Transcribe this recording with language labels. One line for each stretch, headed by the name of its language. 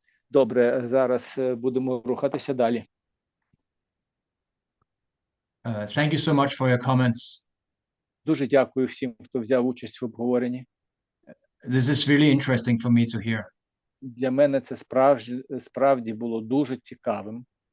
Ukrainian: Добре, зараз будемо рухатися далі.
English: Thank you so much for your comments.
Ukrainian: Дуже дякую всім, хто взяв участь в обговоренні.
English: This is really interesting for me to hear.
Ukrainian: Для мене це справді було дуже цікавим.